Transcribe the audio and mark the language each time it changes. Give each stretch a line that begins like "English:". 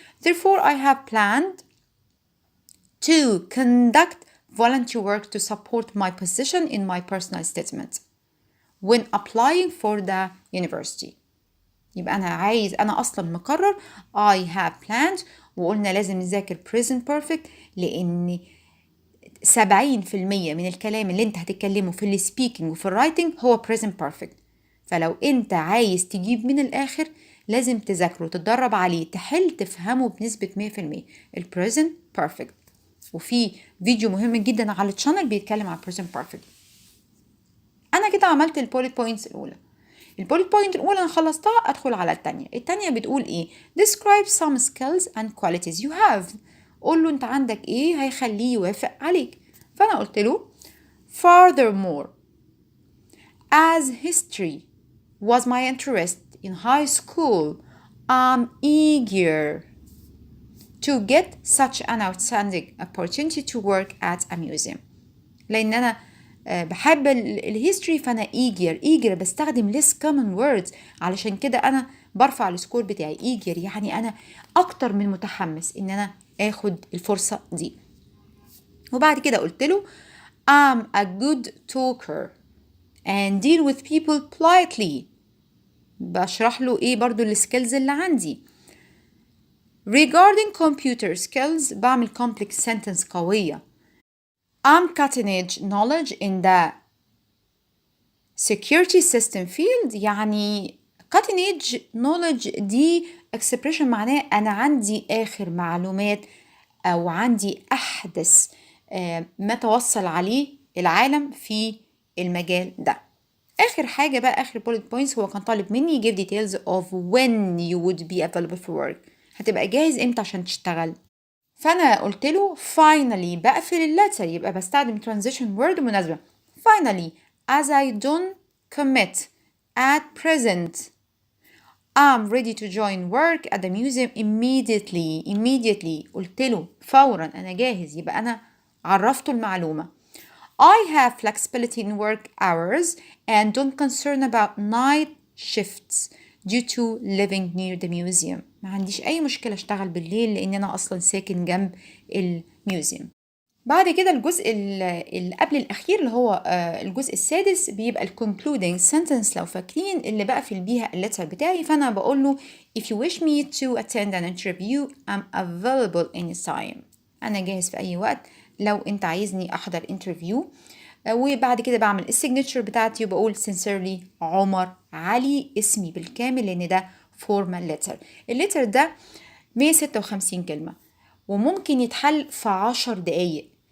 English: Therefore I have planned to conduct volunteer work to support my position in my personal statement when applying for the university.
Arabic: يبقى أنا أصلا مقرر
English: I have planned،
Arabic: وقلنا لازم نذاكر present perfect لأن 70% من الكلام اللي انت هتتكلمه في السبيكينج وفي الرايتنج هو present perfect. فلو انت عايز تجيب من الآخر لازم تذاكره، تتدرب عليه، تحل تفهمه بنسبة 100% present perfect. وفي فيديو مهم جدا على الشانل بيتكلم عن present perfect. أنا كده عملت البوليت بوينتس الأولى. البوليت بوينت الأولى أنا خلصتها، أدخل على التانية بتقول إيه؟
English: describe some skills and qualities you have.
Arabic: قول له أنت عندك إيه هيخليه يوافق عليك. فأنا قلت له
English: furthermore as history was my interest in high school I'm eager to get such an outstanding opportunity to work at a museum.
Arabic: لأن أنا بحب الهيستوري فأنا eager بستخدم
English: less common words،
Arabic: علشان كده أنا برفع السكور بتاعي. eager يعني أنا أكتر من متحمس إن أنا أخد الفرصة دي. وبعد كده قلت له
English: I'm a good talker and deal with people politely.
Arabic: بشرح له إيه برضو السكيلز اللي عندي.
English: regarding computer skills بعمل complex sentence قوية. I'm cutting edge knowledge in the security system field.
Arabic: يعني cutting edge knowledge دي expression معناه أنا عندي آخر معلومات أو عندي أحدث ما توصل عليه العالم في المجال ده. آخر حاجة بقى، آخر
English: bullet points،
Arabic: هو كان طالب مني
English: give details of when you would be available for work.
Arabic: هتبقى جاهز إمتى عشان تشتغل. فأنا قلت له finally بقفل اللتر، يبقى بستخدم transition word مناسبة.
English: finally as I don't commit at present I'm ready to join work at the museum immediately.
Arabic: قلت له فورا أنا جاهز، يبقى أنا عرفته المعلومة.
English: I have flexibility in work hours and don't concern about night shifts due to living near the museum.
Arabic: ما عنديش أي مشكلة أشتغل بالليل لأن أنا أصلا ساكن جنب الميوزيوم. بعد كده الجزء اللي قبل الأخير اللي هو الجزء السادس بيبقى concluding sentence لو فاكرين، اللي بقفل بيها اللتر بتاعي. فأنا بقول له
English: if you wish me to attend an interview I'm available anytime.
Arabic: أنا جاهز في أي وقت لو أنت عايزني أحضر interview. وبعد كده بعمل السيجنتشر بتاعتي وبقول sincerely عمر علي، اسمي بالكامل لأن ده formal letter. اللتر ده 156 كلمة وممكن يتحل في 10 دقايق.